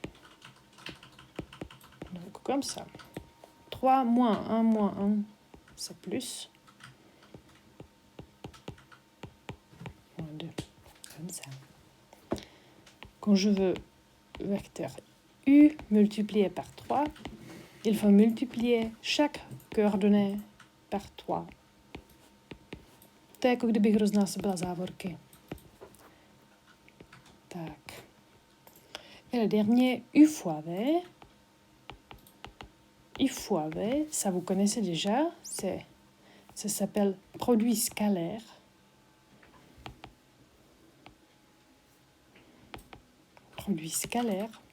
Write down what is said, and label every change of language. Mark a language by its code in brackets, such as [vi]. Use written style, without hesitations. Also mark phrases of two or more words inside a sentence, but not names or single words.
[fr] Donc comme ça. 3 moins 1, c'est plus. Moins 2, comme ça. Quand je veux vecteur U multiplié par 3, il faut multiplier chaque coordonnée par 3. [cs] To je jako kdybych roznásobila závorky. Tak. [fr] Et le dernier, U fois V. U fois V, ça vous connaissez déjà, ça s'appelle produit scalaire. Produit scalaire.